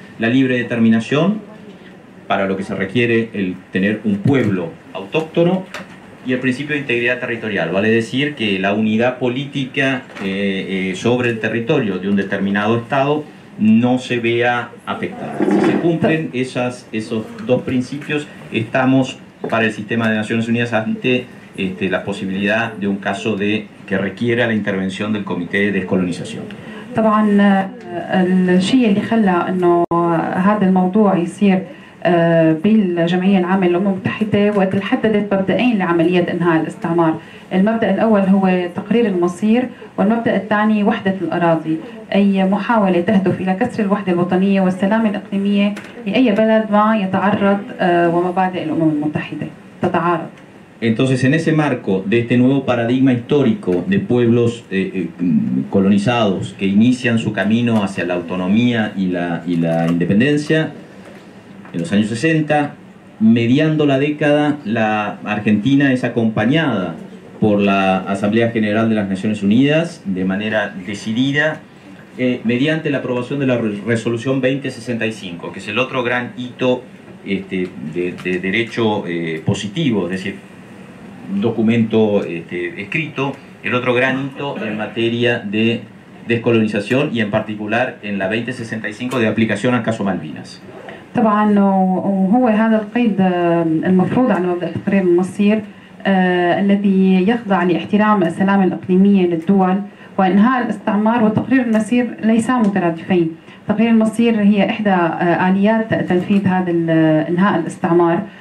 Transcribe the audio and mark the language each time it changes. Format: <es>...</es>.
<es>La libre determinación, para lo que se requiere el tener un pueblo autóctono, y el principio de integridad territorial, vale decir que la unidad política sobre el territorio de un determinado Estado no se vea afectada. Si se cumplen esos dos principios, estamos para el sistema de Naciones Unidas ante la posibilidad de un caso que requiera la intervención del Comité de Descolonización.</es> <ar>طبعا الشيء اللي خلى انه هذا الموضوع يصير بالجمعية العامة للأمم المتحدة وقت اللي حددت مبدئين لعملية إنهاء الاستعمار. المبدأ الأول هو تقرير المصير، والمبدأ الثاني وحدة الأراضي، أي محاولة تهدف إلى كسر الوحدة الوطنية والسلامة الإقليمية لأي بلد ما يتعرض ومبادئ الأمم المتحدة تتعارض.</ar> <es>Entonces, en ese marco de este nuevo paradigma histórico de pueblos colonizados que inician su camino hacia la autonomía y la independencia, en los años 60, mediando la década, la Argentina es acompañada por la Asamblea General de las Naciones Unidas de manera decidida mediante la aprobación de la Resolución 2065, que es el otro gran hito de derecho positivo, es decir, documento escrito, el otro gran hito en materia de descolonización y en particular en la 2065 de aplicación al caso Malvinas.</es> <ar>طبعا وهو هذا القيد المفروض على مبدأ تقرير المصير الذي يخضع لاحترام السلامة الإقليمية للدول وإنهاء الاستعمار. وتقرير المصير ليسا مترادفين. تقرير المصير هي إحدى آليات تنفيذ هذا إنهاء الاستعمار.</ar>